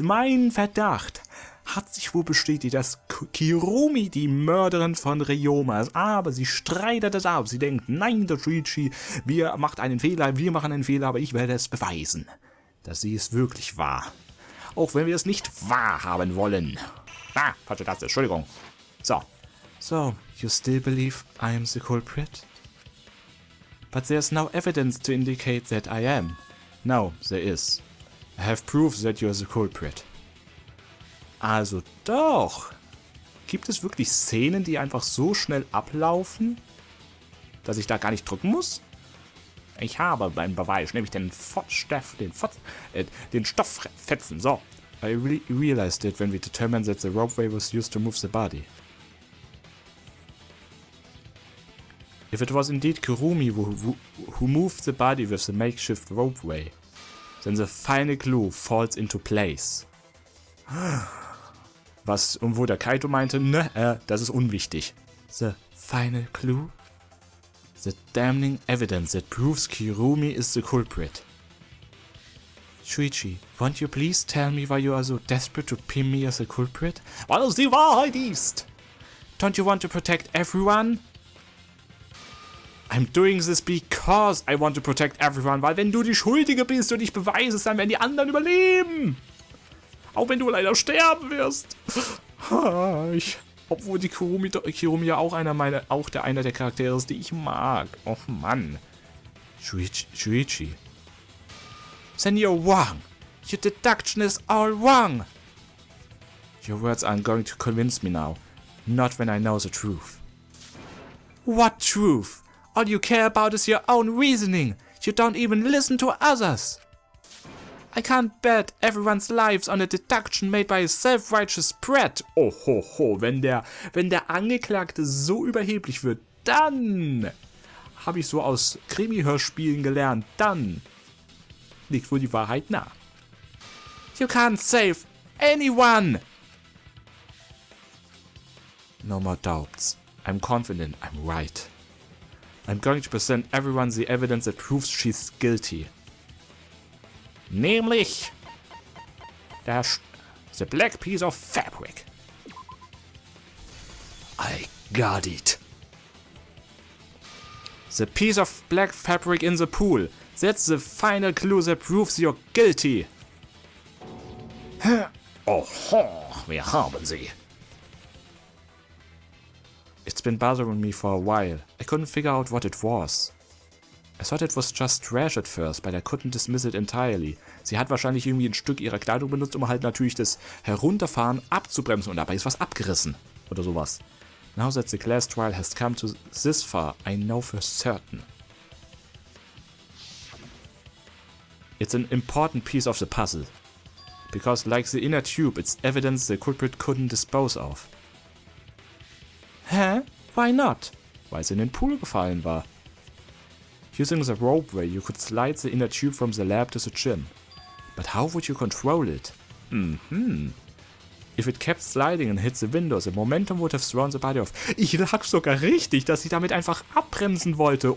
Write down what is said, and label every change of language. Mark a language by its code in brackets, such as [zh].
[de] Mein Verdacht hat sich wohl bestätigt, dass Kirumi die Mörderin von Ryoma ist, aber sie streitet es ab. Sie denkt, nein, der Shuichi, wir machen einen Fehler, aber ich werde es beweisen, dass sie es wirklich war. Auch wenn wir es nicht wahrhaben wollen. Ah, falsche Taste, Entschuldigung. [en] So, you still believe I am the culprit? But there's no evidence to indicate that I am. No, there is. I have proof that you're the culprit. [de] Also doch. Gibt es wirklich Szenen, die einfach so schnell ablaufen, dass ich da gar nicht drücken muss? Ich habe beim Beweis, nämlich den Stofffetzen. So. [en] I realized it when we determined that the ropeway was used to move the body. If it was indeed Kirumi who moved the body with the makeshift ropeway, then the final clue falls into place. [de] Was, und wo der Kaito meinte, das ist unwichtig. [en] The final clue? The damning evidence that proves Kirumi is the culprit. Shuichi, won't you please tell me why you are so desperate to pin me as a culprit? [de] Weil es die Wahrheit ist! [en] Don't you want to protect everyone? I'm doing this because I want to protect everyone, [de] weil wenn du die Schuldige bist und ich beweise es, dann werden die anderen überleben. Auch wenn du leider sterben wirst. Obwohl die Kirumi ja auch einer der Charaktere ist, die ich mag. Oh Mann. [en] Shuichi. Then you're wrong. Your deduction is all wrong. Your words aren't going to convince me now. Not when I know the truth. What truth? All you care about is your own reasoning. You don't even listen to others. I can't bet everyone's lives on a deduction made by a self-righteous brat. [de] Oh ho ho, wenn der Angeklagte so überheblich wird, dann habe ich so aus Krimi-Hörspielen gelernt, dann liegt wohl die Wahrheit nah. [en] You can't save anyone. No more doubts. I'm confident I'm right. I'm going to present everyone the evidence that proves she's guilty. [de] Nämlich [en] the black piece of fabric. I got it. The piece of black fabric in the pool. That's the final clue that proves you're guilty. [de] Oho, wir haben sie. [en] It's been bothering me for a while. I couldn't figure out what it was. I thought it was just trash at first, but I couldn't dismiss it entirely. [de] Sie hat wahrscheinlich irgendwie ein Stück ihrer Kleidung benutzt, um halt natürlich das Herunterfahren abzubremsen und dabei ist was abgerissen. Oder sowas. [en] Now that the class trial has come to this far, I know for certain. It's an important piece of the puzzle. Because like the inner tube, it's evidence the culprit couldn't dispose of. Hä? Why not? [de] Weil sie in den Pool gefallen war. [en] Using the ropeway, you could slide the inner tube from the lab to the gym. But how would you control it? If it kept sliding and hit the window, the momentum would have thrown the body off. [de] Ich lag sogar richtig, dass sie damit einfach abbremsen wollte.